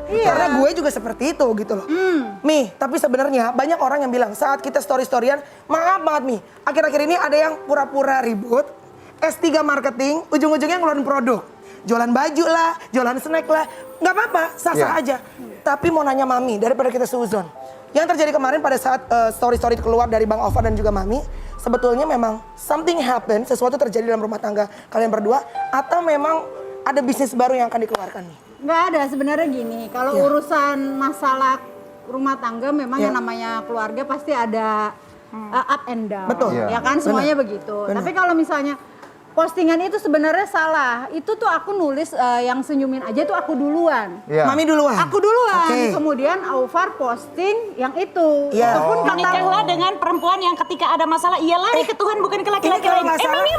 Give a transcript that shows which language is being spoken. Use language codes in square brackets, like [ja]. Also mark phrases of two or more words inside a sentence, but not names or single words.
[id] Karena gue juga seperti itu gitu loh. Mi, tapi sebenarnya banyak orang yang bilang saat kita story-storyan, maaf banget Mi, akhir-akhir ini ada yang pura-pura ribut, S3 marketing, ujung-ujungnya ngeluarin produk. Jualan baju lah, jualan snack lah, nggak apa-apa, sah-sah aja. Tapi mau nanya Mami, daripada kita seuzon. Yang terjadi kemarin pada saat story-story keluar dari Bang Ovar dan juga Mami, sebetulnya memang [en] something happen, [id] sesuatu terjadi dalam rumah tangga kalian berdua, atau memang ada bisnis baru yang akan dikeluarkan nih? Nggak ada, sebenarnya gini, kalau urusan masalah rumah tangga memang yang namanya keluarga pasti ada [en] up and down. [id] Betul. Ya kan, semuanya begitu. Tapi kalau misalnya postingan itu sebenarnya salah. Itu tuh aku nulis yang senyumin aja tuh aku duluan. Mami duluan? Aku duluan. Kemudian Aufar posting yang itu. Ataupun menikahlah dengan perempuan yang ketika ada masalah ia lari ke Tuhan bukan ke laki-laki lain.